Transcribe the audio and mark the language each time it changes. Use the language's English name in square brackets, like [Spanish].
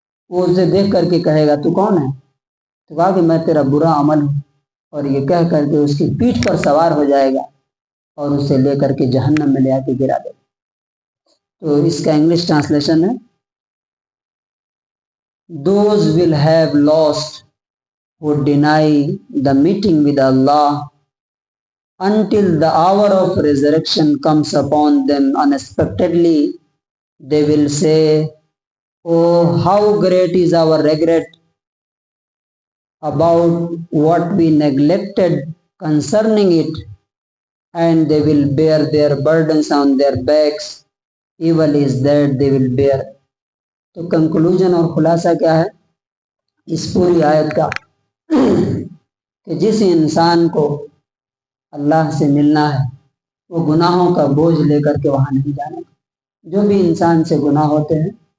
[Urdu] وہ اسے دیکھ کر کے کہے گا تو کون ہے؟ تو کہا کہ میں تیرا برا عمل ہوں، اور یہ کہہ کر کے اس کی پیٹھ پر سوار ہو جائے گا اور اسے لے کر کے جہنم میں لے آ کے گرا دے گا۔ تو اس کا انگلش ٹرانسلیشن ہے [English] Those will have lost who deny the meeting with Allah until the hour of resurrection comes upon them unexpectedly. They will say, oh, how great is our regret about what we neglected concerning it, and they will bear their burdens on their backs. Evil is that they will bear. [Urdu] تو conclusion اور خلاصہ کیا ہے اس پوری آیت کا؟ کہ جس انسان کو اللہ سے ملنا ہے وہ گناہوں کا بوجھ لے کر کے وہاں نہیں جانا۔ جو بھی انسان سے گناہ ہوتے ہیں